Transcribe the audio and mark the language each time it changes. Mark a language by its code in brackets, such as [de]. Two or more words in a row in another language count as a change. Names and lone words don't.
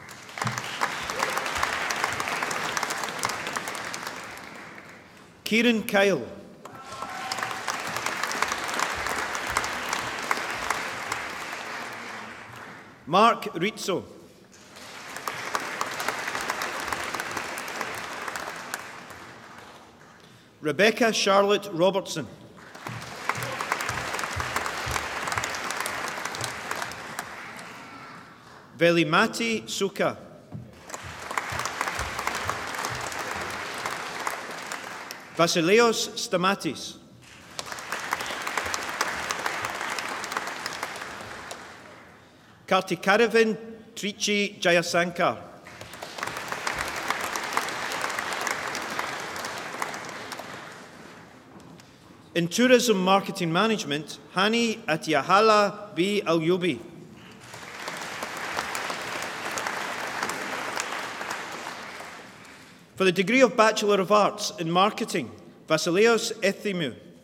[en] Kieran Kyle. Mark Rizzo. Rebecca Charlotte Robertson. Velimati Suka. Vasileos Stamatis. Kartikaravin Trichi Jayasankar. In tourism marketing management, Hani Atiahala B. Alyubi. For the degree of Bachelor of Arts in Marketing, Vasileos Ethimou.